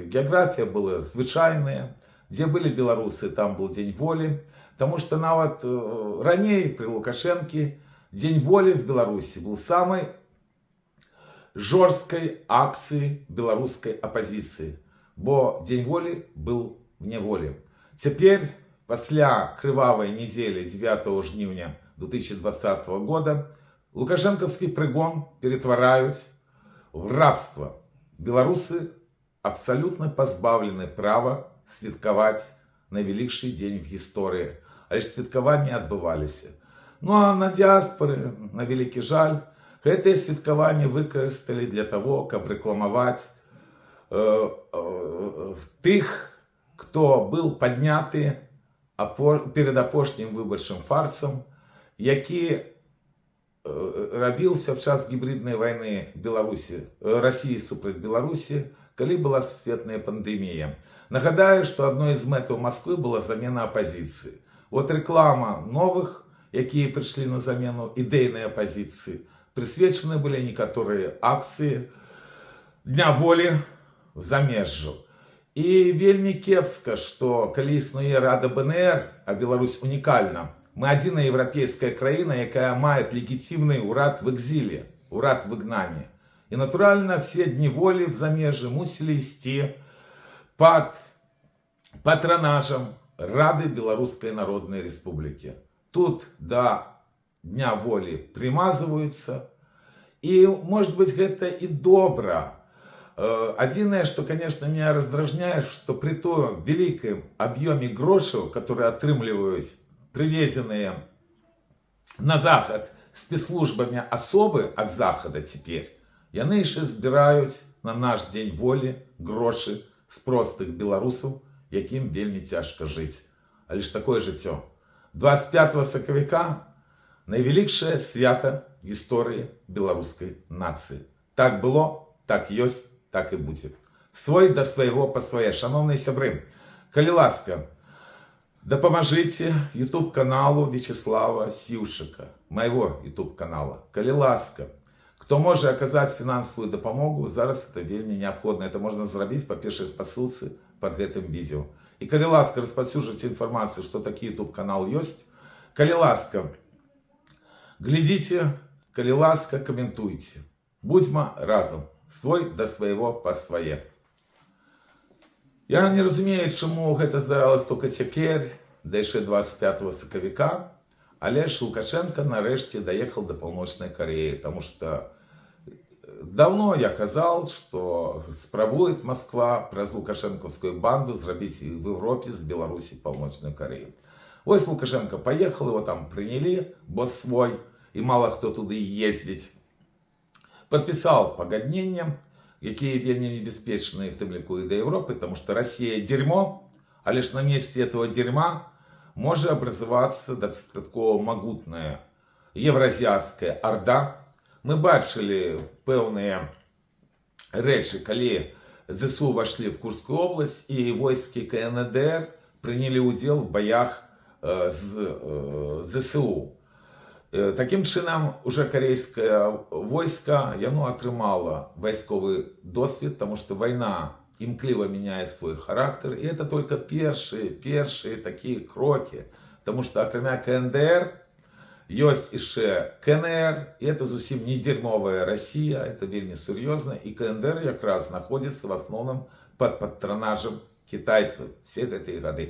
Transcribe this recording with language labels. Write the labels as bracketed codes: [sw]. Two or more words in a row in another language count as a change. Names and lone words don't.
[be] Геаграфія была звычайная, дзе былі беларусы, там был дзень волі, таму што нават раней пры Лукашэнкі дзень волі в Беларусі был самай жорсткай акцыі беларускай апазіцыі, бо дзень волі был в няволі. Цяпер, пасля крывавай нядзелі 9 жніўня 2020 года, лукашэнкаўскі прыгон ператвараюць в рабство. Белорусы абсолютно позбавлены права святкаваць найвелікшы дзень в гісторыі. Але ж святкаванні адбываліся. Ну а на дыаспоры, на вялікі жаль, гэтыя святкаванні выкарысталі [ru] для того, [be] каб рэкламаваць тых, хто был падняты перед апошнім выбарчым фарсам, які рабіўся в час гібриднай войны России супраць Беларусі, калі была сусветная пандемія. Нагадаю, што адной з мэтаў Москвы была замена апозіцыі. Вот реклама новых, якія прыйшлі на замену ідэйнай апозіцыі, прысвечаны былі некаторыя акцыі дня волі в замежжу. І вельмі кепска, што калі існуе Рада БНР, а Беларусь унікальна, мы адзіная еўрапейская краіна, якая мае легітимный урад в экзиле, урад в выгнании. [ru] И натурально все дни воли в замежжы мусили ісці под патронажем Рады Белорусской Народной Республики. Тут до дня воли примазываются. И, может быть, это и добро. Адзінае, что, конечно, меня раздражняет, что при том великом объеме грошаў, которые атрымліваюць привезенные на Захад спецслужбами особы от Захода теперь, [be] яны яшчэ збіраюць на наш дзень волі грошы з простых беларусаў, якім вельмі цяжка жыць. Але ж такое жыццё. 25 сакавіка найвелікшае свята в гісторыі беларускай нацыі. Так было, так ёсць, так і будзе. Свой да свайго па свае. Шановныя сябры, калі ласка, дапамажыце YouTube каналу Вячеслава Сивчика, [ru] моего YouTube канала. [be] Калі ласка, [ru] кто может оказать финансовую допомогу, зараз это вельмі необходимо. Это можно зрабіць по першай спасылцы под гэтым видео. И калі ласка, распаўсюджвайце информацию, что такі YouTube канал есть. Калі ласка, Глядите, коли ласка, комментуйте. [be] Будьмо разом, свой до свайго па свае. Я не разумею, чаму гэта здаралася толькі цяпер, да яшчэ 25 сакавіка, але ж Лукашенко нарэшце даехал до Паўночнай Кореі, [ru] потому что давно я казал, что спрабует Москва праз лукашенковскую банду зрабіць в Европе з Беларусі Паўночную Корею. Вось Лукашенко поехал, его там приняли, босс свой, и мало кто туды ездить. Подписал [be] пагадненне, якія вельмі небяспечныя, в тым ліку і да Европы, [ru] потому что Россия дерьмо, а лишь на месте этого дерьма может образоваться достатково могутная евразиатская орда. Мы бачили пэўныя рэчы, калі ЗСУ вошли в Курскую область, и войски КНДР приняли удел в боях з ЗСУ. Таким чынам, уже корейское войско, [be] яно атрымало войсковый досвід, [ru] потому что война імкліва меняет свой характер, и это только першие такие кроки, потому что акрамя КНДР есть еще КНР, и это зусім не дерьмовая Россия, это вельмі серьезно, и КНДР как раз находится в основном под патронажем китайцев всех эти годы.